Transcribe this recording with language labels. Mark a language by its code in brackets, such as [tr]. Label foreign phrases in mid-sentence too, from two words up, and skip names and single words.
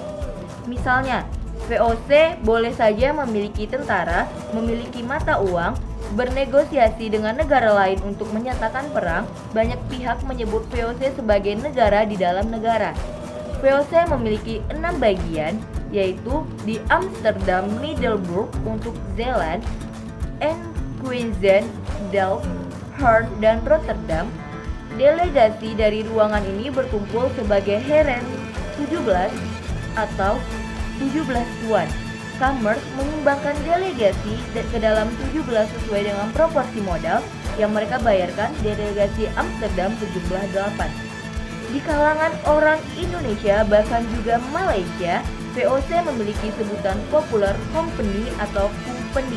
[id] Misalnya, VOC boleh saja memiliki tentara, memiliki mata uang, bernegosiasi dengan negara lain untuk menyatakan perang. Banyak pihak menyebut VOC sebagai negara di dalam negara. VOC memiliki 6 bagian, yaitu di Amsterdam, Middelburg untuk Zeeland, Enkhuizen, Delft, Hoorn, dan Rotterdam. Delegasi dari ruangan ini berkumpul sebagai Heren 17 atau 17 tuan. Kamers menyumbangkan delegasi ke dalam 17 sesuai dengan proporsi modal yang mereka bayarkan. Delegasi Amsterdam sejumlah 8. Di kalangan orang Indonesia bahkan juga Malaysia, VOC memiliki sebutan populer company atau company.